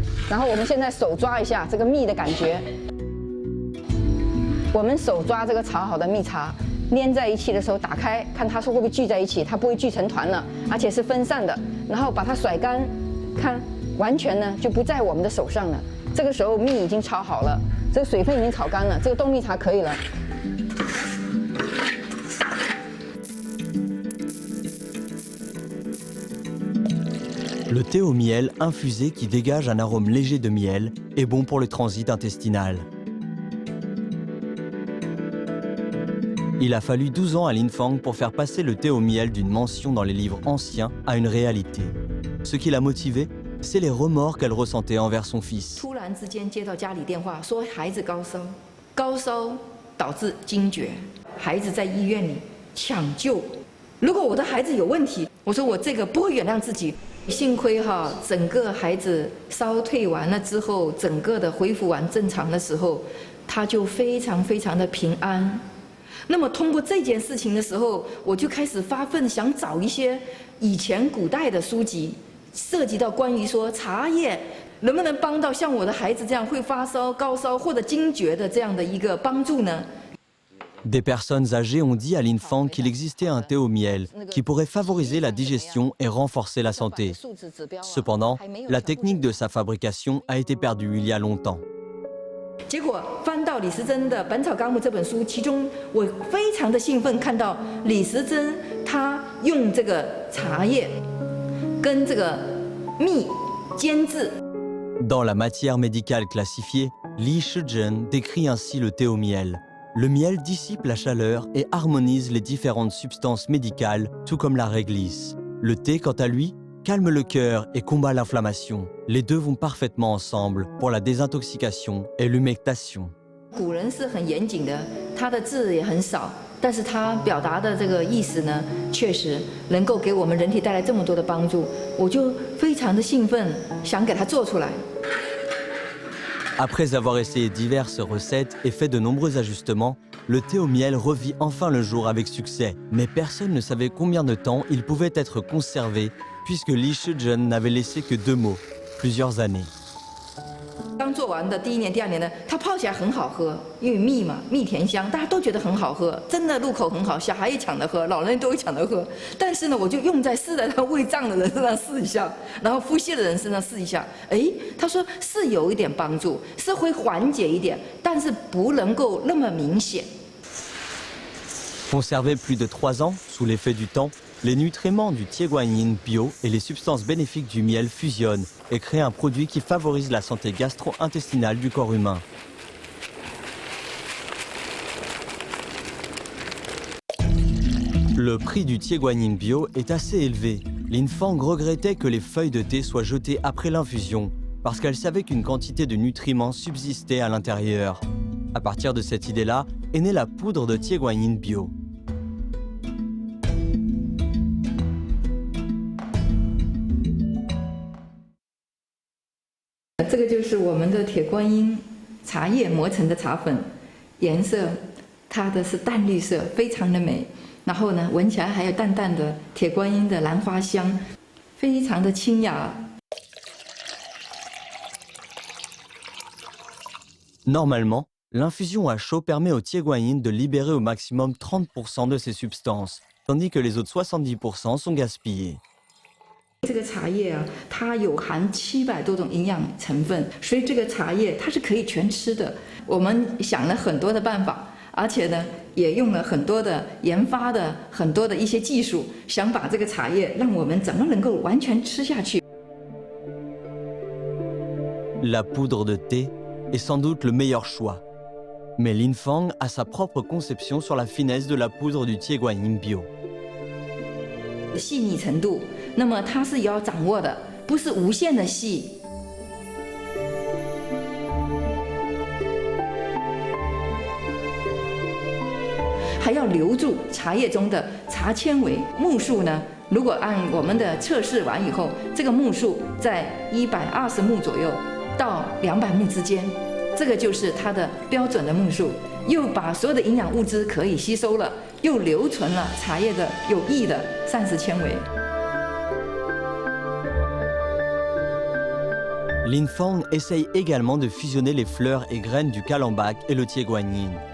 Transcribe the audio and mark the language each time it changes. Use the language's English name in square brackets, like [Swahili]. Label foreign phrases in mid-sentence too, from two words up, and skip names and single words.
[Chinese] 然后我们现在手抓一下这个蜜的感觉，我们手抓这个炒好的蜜茶，粘在一起的时候打开，看它是会不会聚在一起，它不会聚成团了，而且是分散的。然后把它甩干，看完全呢就不在我们的手上了。这个时候蜜已经炒好了，这个水分已经炒干了，这个冬蜜茶可以了。 [French] Le thé au miel infusé qui dégage un arôme léger de miel est bon pour le transit intestinal. Il a fallu 12 ans à Lin Fang pour faire passer le thé au miel d'une mention dans les livres anciens à une réalité. Ce qui l'a motivée, c'est les remords qu'elle ressentait envers son fils. [Chinese] 突然之间接到家里电话，说孩子高烧，高烧导致惊厥，孩子在医院里抢救。如果我的孩子有问题，我说我这个不会原谅自己。幸亏哈，整个孩子烧退完了之后，整个的恢复完正常的时候，他就非常的平安。那么通过这件事情的时候，我就开始发奋，想找一些以前古代的书籍，涉及到关于说茶叶能不能帮到像我的孩子这样会发烧、高烧或者惊厥的这样的一个帮助呢？ [French] Des personnes âgées ont dit à Lin Fang qu'il existait un thé au miel qui pourrait favoriser la digestion et renforcer la santé. Cependant, la technique de sa fabrication a été perdue il y a longtemps. [Chinese] 结果翻到李时珍的《本草纲目》这本书，其中我非常的兴奋，看到李时珍他用这个茶叶跟这个蜜煎制。 [French] Dans la matière médicale classifiée, Li Shizhen décrit ainsi le thé au miel. Le miel dissipe la chaleur et harmonise les différentes substances médicales, tout comme la réglisse. Le thé, quant à lui, calme le cœur et combat l'inflammation. Les deux vont parfaitement ensemble pour la désintoxication et l'humectation. [Chinese] 古人是很严谨的，他的字也很少，但是他表达的这个意思呢，确实能够给我们人体带来这么多的帮助，我就非常的兴奋，想给它做出来。 [French] Après avoir essayé diverses recettes et fait de nombreux ajustements, le thé au miel revit enfin le jour avec succès. Mais personne ne savait combien de temps il pouvait être conservé, puisque Li Shizhen n'avait laissé que 2 mots, plusieurs années. [Chinese] 刚做完的第1年、第2年呢，它泡起来很好喝，因为蜜嘛，蜜甜香，大家都觉得很好喝，真的入口很好，小孩也抢着喝，老人都会抢着喝。但是呢，我就用在试在他胃胀的人身上试一下，然后腹泻的人身上试一下，哎，他说是有一点帮助，是会缓解一点，但是不能够那么明显。 [French] Conservé plus de 3 ans, sous l'effet du temps, les nutriments du Tieguanyin bio et les substances bénéfiques du miel fusionnent et créent un produit qui favorise la santé gastro-intestinale du corps humain. Le prix du Tieguanyin bio est assez élevé. Lin Fang regrettait que les feuilles de thé soient jetées après l'infusion, parce qu'elle savait qu'une quantité de nutriments subsistait à l'intérieur. À partir de cette idée-là, est née la poudre de Tieguanyin bio. [Chinese] 这个就是我们的铁观音茶叶磨成的茶粉，颜色它的是淡绿色，非常的美。然后呢，闻起来还有淡淡的铁观音的兰花香，非常的清雅。 [French] Normalement, l'infusion à chaud permet au Tieguanyin de libérer au maximum 30% de ses substances, tandis que les autres 70% sont gaspillés. [Chinese] 这个茶叶啊，它有含700多种营养成分，所以这个茶叶它是可以全吃的。我们想了很多的办法，而且呢，也用了很多的研发的很多的一些技术，想把这个茶叶让我们怎么能够完全吃下去。 [French] La poudre de thé est sans doute le meilleur choix. Mais Lin Fang a sa propre conception sur la finesse de la poudre du Tieguanyin bio. [Chinese] 细腻程度，那么它是要掌握的，不是无限的细。还要留住茶叶中的茶纤维。目数呢，如果按我们的测试完以后，这个目数在120目左右到200目之间，这个就是它的标准的目数。又把所有的营养物质可以吸收了，又留存了茶叶的有益的膳食纤维。 [French] Lin Fang essaye également de fusionner les fleurs et graines du calambac et le Tieguanyin.